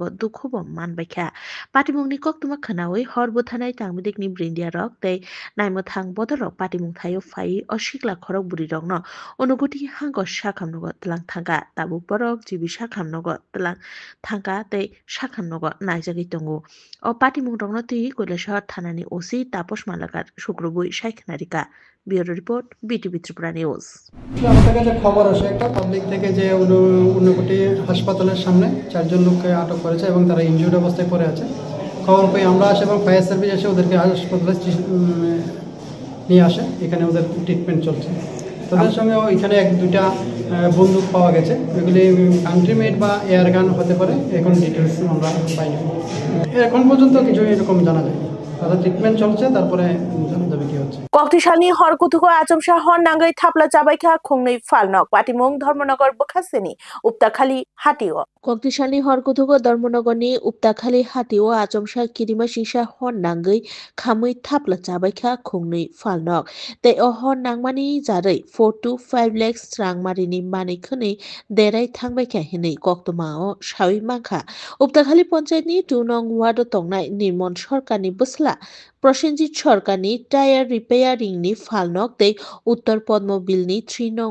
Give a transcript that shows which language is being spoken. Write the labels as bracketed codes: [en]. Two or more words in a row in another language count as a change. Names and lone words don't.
[brx] दुखुबो मानबायखा पाटिमुंनि कक्तुमा खनावै हरबो थानाय तांमिदिकनि ब्रिन्दिया रक तै नायमथां बदरक पाटिमुं थायो फाइ असिक्ला खरक बुरि रकनो अनुगुति हांग साखामनगो तलां थांगा ताबुक बरक जिबि साखामनगो तलां थांगा तै साखामनगो नायजागै तंगो अ पाटिमुं रकनो ति কৈলাসহর थानानि ओसि तापस मालाकार शुक्रबुई सायखनारिका [en] Bureau Report BTV Tripura News. [bn] আমাদের কাছে খবর আসে একটা পাবলিক থেকে যে ঊনকোটি হাসপাতালের সামনে 4 জন লোককে আটক করেছে এবং তারা ইনজুর্ড অবস্থায় পড়ে আছে। খবর পেয়ে আমরা আসে এবং [en] fire service [bn] এসে ওদেরকে হাসপাতালে নিয়ে আসে, এখানে ওদের ট্রিটমেন্ট চলছে। তাদের সঙ্গে এখানে 1-2টা বন্দুক পাওয়া গেছে, এগুলি [en] country made [bn] বা [en] air gun [bn] হতে পারে, এখন ডিটেলস আমরা পাইনি। এখন পর্যন্ত কিছু এরকম জানা যায়। তাদের ট্রিটমেন্ট চলছে, তারপরে জানা যাবে কি হচ্ছে। [brx] कक्तिसालनि हरकुथुको आजमसा हर नांगै थाप्ला जाबायखा खुंनै फालनक पाटिमुं धर्मनगर बखासेनि उपताखालि हाटिओ कक्तिसालनि हरकुथुको धर्मनगरनि उपताखालि हाटिओ आजमसा किरिमा सिंसा हर नांगै खामै थाप्ला जाबायखा खुंनै फालनक तै अ हर नांमानि जारै 4 to 5 लाख स्रांमारिनि मानैखनै देराय थांबायखा हिनै कक्तमाओ सावै माखा उपताखालि पन्चायतनि 2 नং वार्ड तंनाय निर्मल सरकारनि बसला प्रसेनजित सरकारनि टायार रिपेयारिंनि फालनक तै उत्तर पद्मबिलनि 3 नং